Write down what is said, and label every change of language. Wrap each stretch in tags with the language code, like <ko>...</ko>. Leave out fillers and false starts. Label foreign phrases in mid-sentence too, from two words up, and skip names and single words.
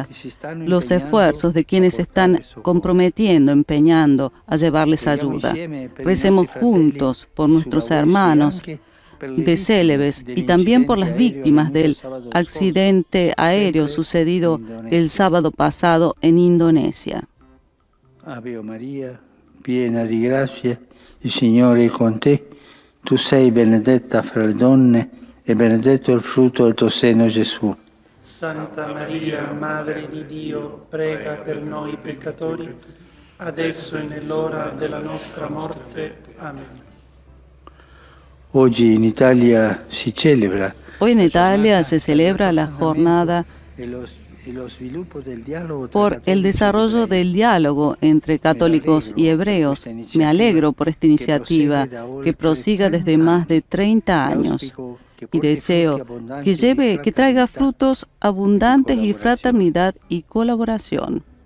<es>Los esfuerzos de quienes están comprometiendo, empeñando a llevarles ayuda. Recemos juntos por nuestros hermanos de Célebes y también por las víctimas del accidente aéreo sucedido el sábado pasado en Indonesia.</es> <it>Ave Maria, piena di grazia, il Signore è con te. Tu sei benedetta fra le donne e benedetto il frutto del tuo seno, Gesù. Santa Maria, Madre di Dio, prega per noi peccatori, adesso e nell'ora della nostra morte. Amen. Oggi in Italia si celebra</it> <es>Hoy en Italia se celebra la jornada por el desarrollo del diálogo entre católicos y hebreos. Me alegro por esta iniciativa que prosiga desde más de 30 años y deseo que traiga frutos abundantes y fraternidad y colaboración.</es>